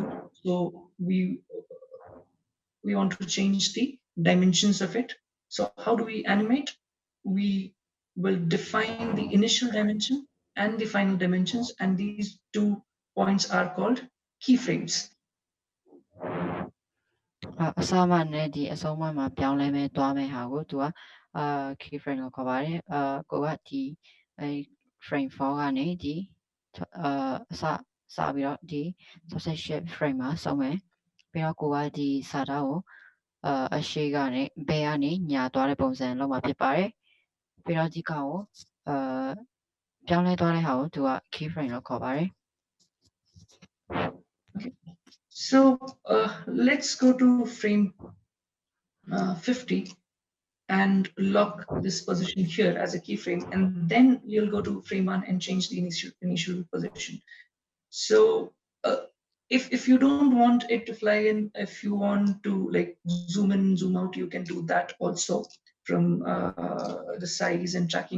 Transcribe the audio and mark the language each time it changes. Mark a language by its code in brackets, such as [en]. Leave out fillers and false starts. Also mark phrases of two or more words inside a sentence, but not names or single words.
[en] So we want to change the dimensions of it. So how do we animate? We will define the initial dimension and the final dimensions, and these 2 points are called keyframes. [my] အစမှနဲ့ဒီအဆုံးမှမှာပြောင်းလဲမဲ့တွားမဲ့ဟာကိုသူကkeyframe ကိုခေါ်ပါတယ်ကိုကဒီframe 4ကနေဒီအစပြီးတော့ဒီ [en] subsection frame [my] မှာဆုံးမယ်ပြီးတော့ကိုကဒီစာသားကိုအရှိကနေဘယ်ကနေညာသွားတဲ့ပုံစံလောက်မှာဖြစ်ပါတယ်ပြီးတော့ဒီကောင်ကိုပြောင်းလဲသွားတဲ့ဟာကိုသူက keyframe လို့ခေါ်ပါတယ် [en] Okay. So let's go to frame 50 and lock this position here as a keyframe, and then you'll go to frame 1 and change the initial position. So if you don't want it to fly in, if you want to like zoom in, zoom out, you can do that also from the size and tracking.